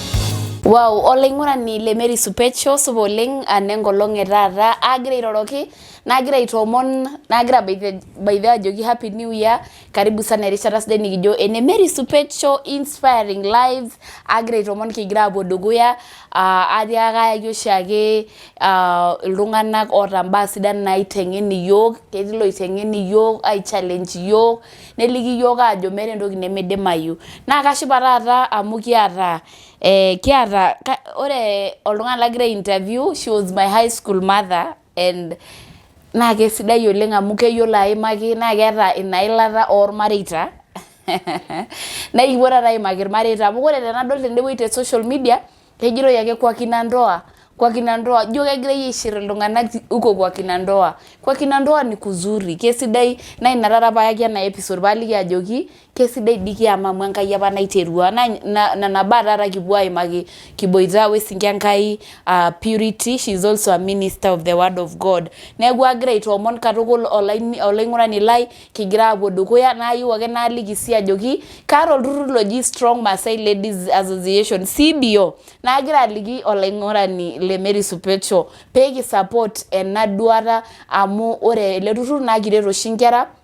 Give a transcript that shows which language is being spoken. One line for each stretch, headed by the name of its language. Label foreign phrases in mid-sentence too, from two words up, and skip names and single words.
Masai: Wow, oleng'ura ni le Supeet Show subo oleng anengolong etata agira iroroki nagira itomon nagira by the ajoki
English: happy new year
Swahili: karibu sana
Masai: erishata sidai nikijo ene Mary Supeet show
English: inspiring lives
Masai: agira itomon kigira apuo dukuya atiaka yoshiake iltung'anak oota mbaa sidan naiteng'en iyiok ketii loiteng'en iyiok ai challenge iyiok neliki iyiok ajo meeta entoki nemeidimayu naa kashipa taata amu kiata ore oltung'ani lagira interview
English: she was my high school mother
Masai: and naa kesidai oleng amu keyiolo aimaki naa keeta inailata ormareita na ikipuo taata aimaki irmareita amu ore tenadol tendewueji te
English: social media
Masai: kejitoi ake kwa Kina Ndoa jo kegira aishir iltung'anak
Swahili: uko kwa Kina Ndoa ni kuzuri
Masai: kesidai na ina taata paaki ena episode paliki ajoki kesidai diki amamu Enkai apa naiterua na baa taata kipuo aimaki kiboita wesinki Enkai
English: purity she is also a minister of the word of God
Masai: neeku agira aitoomon katukul olaing'urani lai kigira apuo dukuya nayieu ake naaliki sii ajoki kaata olturrur loji Strong Maasai Ladies Association CBO nagira aliki olaing'urani le Mary Supeet show peki support ena duata amu ore ele turrur naa kiret oshi nkera